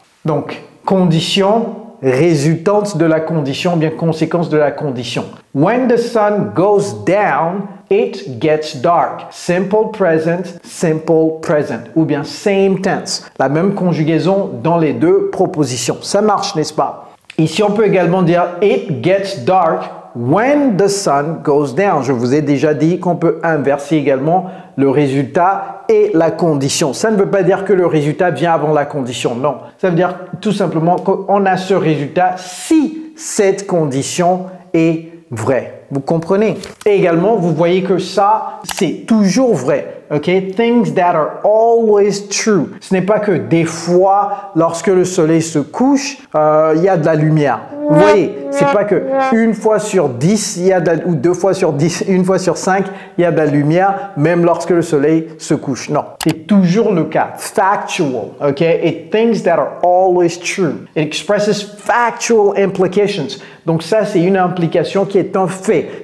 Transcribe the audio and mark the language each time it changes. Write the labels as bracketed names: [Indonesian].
[French] Donc, condition résultante de la condition, bien conséquence de la condition. [English] When the sun goes down, it gets dark. Simple present, [French] ou bien [English] same tense. [French] La même conjugaison dans les deux propositions. Ça marche, n'est-ce pas? Ici, on peut également dire [English] it gets dark when the sun goes down. [French] Je vous ai déjà dit qu'on peut inverser également le résultat et la condition. Ça ne veut pas dire que le résultat vient avant la condition, non. Ça veut dire tout simplement qu'on a ce résultat si cette condition est vraie. Vous comprenez? Et également, vous voyez que ça, c'est toujours vrai. [English] Okay? Things that are always true. [French] Ce n'est pas que des fois, lorsque le soleil se couche, il y a de la lumière. Vous voyez, c'est pas que une fois sur 10, il y a ou deux fois sur 10, une fois sur 5, il y a de la lumière, même lorsque le soleil se couche. Non, c'est toujours le cas. [English] Factual, okay? It things that are always true. It expresses factual implications. [French] Donc ça, c'est une implication qui est un fait. fait.